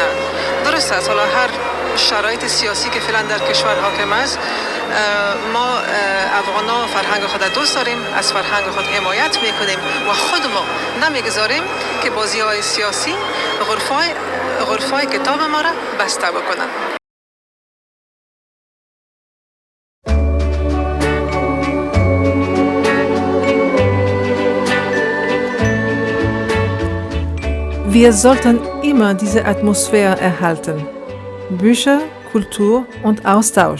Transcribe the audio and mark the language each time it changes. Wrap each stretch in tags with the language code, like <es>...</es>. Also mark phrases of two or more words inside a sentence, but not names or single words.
<fa>درست است، حالا هر شرایط سیاسی که فعلا در کشور حاکم است، ما افغانا فرهنگ خود دوست داریم، از فرهنگ خود حمایت میکنیم و خود ما نمیگذاریم که بازی‌های سیاسی غرفه‌های کتاب ما را بسته بکنن.</fa> <de>Wir sollten immer diese Atmosphäre erhalten. Bücher, Kultur und Austausch.</de>